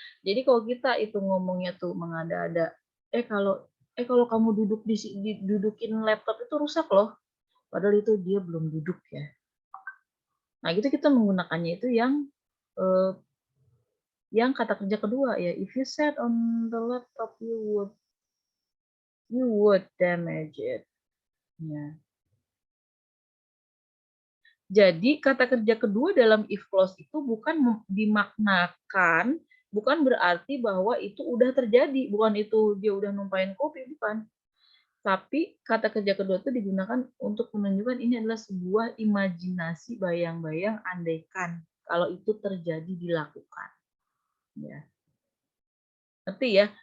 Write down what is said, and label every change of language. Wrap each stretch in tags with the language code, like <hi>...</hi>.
<id>Jadi kalau kita itu ngomongnya tuh mengada-ada, kalau kamu dudukin laptop itu rusak loh. Padahal itu dia belum duduk ya. Nah, gitu kita menggunakannya itu yang kata kerja kedua ya.</id> <en>If you sat on the laptop, you would damage it.</en> <id>Ya. Jadi kata kerja kedua dalam if clause itu bukan dimaknakan, bukan berarti bahwa itu udah terjadi, bukan itu dia udah numpain kopi, bukan. Tapi kata kerja kedua itu digunakan untuk menunjukkan ini adalah sebuah imajinasi bayang-bayang andaikan kalau itu terjadi dilakukan. Ya. Ngerti ya?</id>